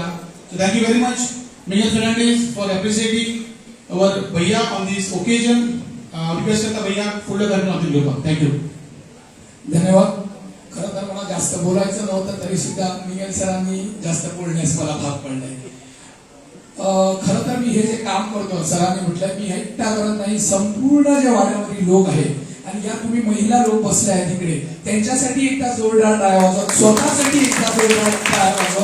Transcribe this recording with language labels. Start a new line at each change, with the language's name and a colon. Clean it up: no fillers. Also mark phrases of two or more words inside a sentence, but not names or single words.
English: So thank you very much Miguel Fernandes for appreciating our bhaiya on this occasion.
Konkani: रिक्वेस्ट करता भैया फुडलो कार्यक्रम हातूंत घेवपाक.
English: Thank you.
Marathi: धन्यवाद. खरं तर मला जास्त बोलायचं नव्हतं तरी सुद्धा मिगेल सरांनी जास्त बोलण्यास मला भाग पडलंय. खरं तर मी हे जे काम करतो सरांनी म्हटलं मी एकटा करत नाही, संपूर्ण जे वाड्यावरील लोक आहेत आणि या तुम्ही महिला लोक बसले आहेत तिकडे त्यांच्यासाठी एकदा जोरदार टाळ्या वाजवा, स्वतःसाठी एकदा जोरदार टाळ्या वाजवा.